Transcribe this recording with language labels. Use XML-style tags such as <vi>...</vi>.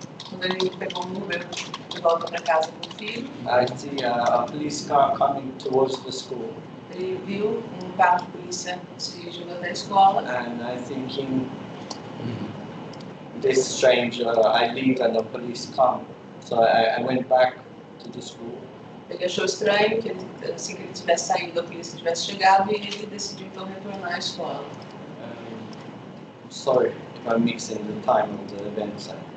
<pt>Quando ele pegou um Uber de volta para casa com o filho,</pt> <en>I see a police car coming towards the school,</en> <pt>ele viu um carro de polícia se dirigindo até a escola.</pt> <en>and I thinking, this is strange. I leave and the police come, so I went back to the school.</en> <pt>Ele achou estranho que assim que ele tivesse saído, a polícia tivesse chegado e ele decidiu então retornar à escola.</pt> <en>Sorry if I'm mixing the time of the events.</en>